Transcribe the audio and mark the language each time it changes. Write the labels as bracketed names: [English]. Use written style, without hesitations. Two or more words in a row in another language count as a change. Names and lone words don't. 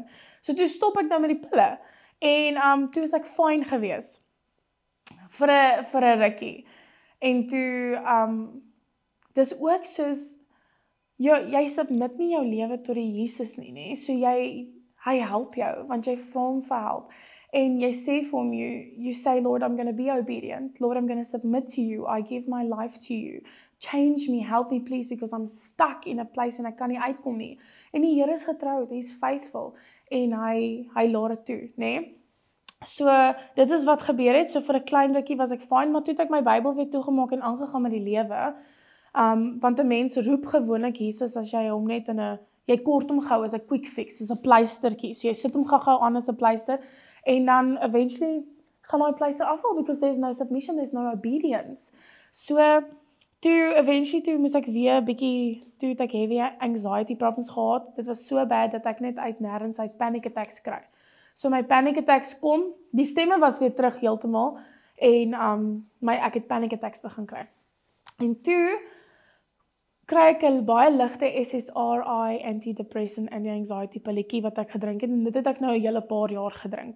[Afrikaans] So toe stop ek nou met die pille en toe was ek fyn gewees vir 'n rukkie. En toe dis ook soos jy submit nie jou lewe tot die Jesus nie, nê? So hy help jou want jy vra hom vir help. En jy sê vir hom, [English] you say, Lord, I'm going to be obedient. Lord, I'm going to submit to you. I give my life to you. Change me, help me please, because I'm stuck in a place [Afrikaans] en ek kan nie uitkom nie. En die Here is getrou, [English] he's faithful. [Afrikaans] En hy laat dit toe, nê? So, dit is wat gebeur het. So vir 'n klein rukkie was ek fyn, maar toe het ek my Bybel weer toegemaak en aangegaan met die lewe. Want 'n mens roep gewoonlik Jesus as jy hom net jy kort hom gou as 'n [English] quick fix, [Afrikaans] as 'n pleistertjie. So jy sit hom gou aan as 'n pleister en dan eventually gaan daai pleister afval [English] because there's no submission, there's no obedience. [Afrikaans] So toe moes ek weer bietjie toe het ek [English] heavy anxiety problems [Afrikaans] gehad. Dit was so bad dat ek net uit nêrens uit [English] panic attacks [Afrikaans] kry. So my [English] panic attacks [Afrikaans] kom, die stemme was weer terug heeltemal en ek het [English] panic attacks [Afrikaans] begin kry. En toe kry ek 'n baie ligte [English] SSRI antidepressant [Afrikaans] en anxiety pilletjie wat ek gedrink het en dit het ek nou 'n hele paar jaar gedrink.